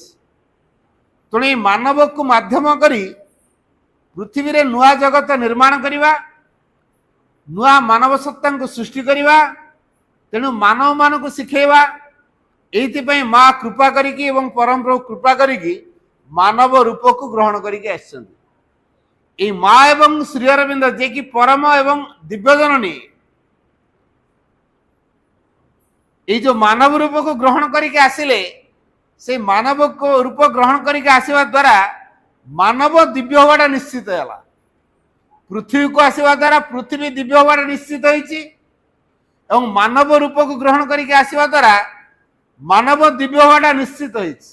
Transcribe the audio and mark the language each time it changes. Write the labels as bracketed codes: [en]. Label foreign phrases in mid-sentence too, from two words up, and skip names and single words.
[or] ତେଣୁ ଏ ମାନବକୁ ମାଧ୍ୟମ କରି ପୃଥିବୀରେ ନୂଆ ଜଗତ ନିର୍ମାଣ କରିବା, ନୂଆ ମାନବ ସତ୍ତାଙ୍କୁ ସୃଷ୍ଟି କରିବା। ତେଣୁ ମାନବମାନଙ୍କୁ ଶିଖେଇବା। ଏଇଥିପାଇଁ ମା କୃପା କରିକି ଏବଂ ପରମ ପ୍ରଭୁ କୃପା କରିକି ମାନବ ରୂପକୁ ଗ୍ରହଣ କରିକି ଆସିଛନ୍ତି। [bn] এই মা এবং [or] শ্রী অরবিন্দ ଯିଏକି ପରମ ଏବଂ ଦିବ୍ୟ ଜନନୀ, এই ଯୋଉ ମାନବ ରୂପକୁ ଗ୍ରହଣ କରିକି ଆସିଲେ, ସେଇ ମାନବ ରୂପ ଗ୍ରହଣ କରିକି ଆସିବା ଦ୍ୱାରା ମାନବ ଦିବ୍ୟ ହବାଟା ନିଶ୍ଚିତ ହେଲା। ପୃଥିବୀକୁ ଆସିବା ଦ୍ୱାରା ପୃଥିବୀ ଦିବ୍ୟ ହବାଟା ନିଶ୍ଚିତ ହେଇଛି ଏବଂ ମାନବ ରୂପକୁ ଗ୍ରହଣ କରିକି ଆସିବା ଦ୍ୱାରା ମାନବ ଦିବ୍ୟ ହବାଟା ନିଶ୍ଚିତ ହେଇଛି।